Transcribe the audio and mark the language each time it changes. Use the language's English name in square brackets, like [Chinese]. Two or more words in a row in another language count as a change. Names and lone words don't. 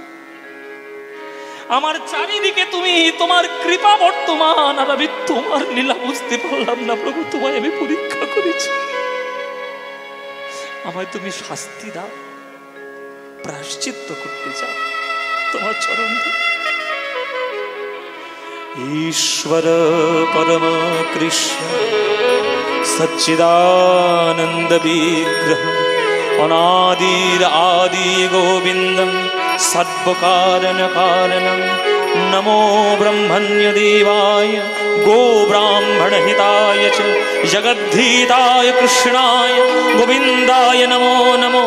[Bangla] আমার চারিদিকে তুমি, তোমার কৃপা বর্তমান, আর আমি তোমার লীলা বুঝতে পারলাম না প্রভু। তোমায় আমি পরীক্ষা করেছি, আমায় তুমি শাস্তি দাও, প্রায়শ্চিত্ত করতে চাও, তোমার চরণ। [Sanskrit] ईश्वर परम कृष्ण सच्चिदानंद विग्रह अनादिर आदि गोविंदं सर्वकारण कारणं नमो ब्रह्मण्य देवाय गो ब्राह्मण हिताय च जगद्धिताय कृष्णाय गोविंदाय नमो नमो।